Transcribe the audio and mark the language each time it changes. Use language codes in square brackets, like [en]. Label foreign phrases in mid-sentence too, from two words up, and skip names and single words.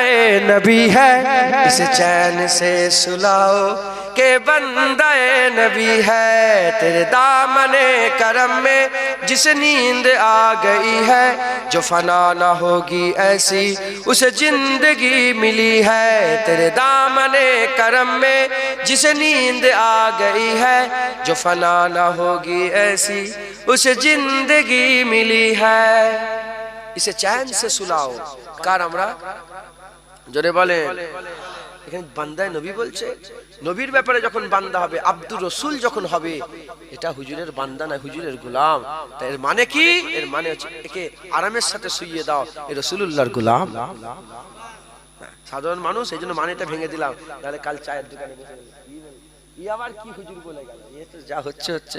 [ur] نبی ہے اس چین سے سلاؤ کہ بندہ نبی ہے تیرے دامن کرم میں جس نیند آ گئی ہے جو فنا نہ ہوگی ایسی اسے زندگی ملی ہے تیرے دامن کرم میں جس نیند آ گئی ہے جو فنا نہ ہوگی ایسی اسے زندگی ملی ہے اسے چین سے سلاؤ کار [bn] আমরা জোরে বলেন এখানে [ur] بندۂ نبی [bn] বলছে নবীর ব্যাপারে যখন বান্দা হবে আব্দুর রাসূল যখন হবে এটা হুজুরের বান্দা না হুজুরের গোলাম তাই এর মানে কি এর মানে হচ্ছে একে আরামের সাথে শুইয়ে দাও এ রাসূলুল্লাহর গোলাম সাধারণ মানুষ এইজন্য মানেটা ভেঙে দিলাম তাহলে কাল চায়ের দোকানে বসে ই আবার কি হুজুর বলে গেল এ তো যা হচ্ছে